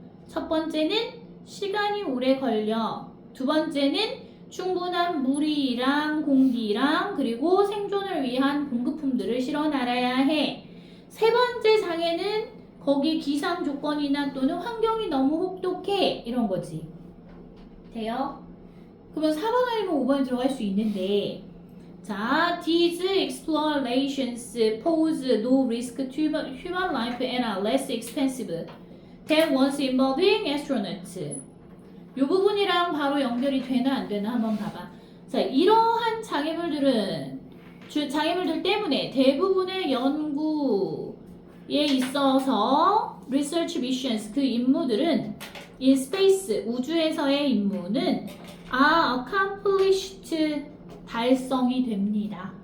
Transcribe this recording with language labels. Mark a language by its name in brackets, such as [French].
[Korean] 첫 번째는 시간이 오래 걸려. 두 번째는 충분한 물이랑 공기랑 그리고 생존을 위한 공급품들을 실어 나가야 해. 세 번째 장애는 거기 기상 조건이나 또는 환경이 너무 혹독해 이런 거지. 돼요? 그러면 4번 아니면 5번에 들어갈 수 있는데 자, [English] these explorations pose no risk to human life and are less expensive than ones involving astronauts. [Korean] 이 부분이랑 바로 연결이 되나 안 되나 한번 봐봐. 자, 이러한 장애물들 때문에 대부분의 연구에 있어서 [English] research missions [Korean] 그 임무들은 [English] in space [Korean] 우주에서의 임무는 [English] are accomplished [Korean] 달성이 됩니다.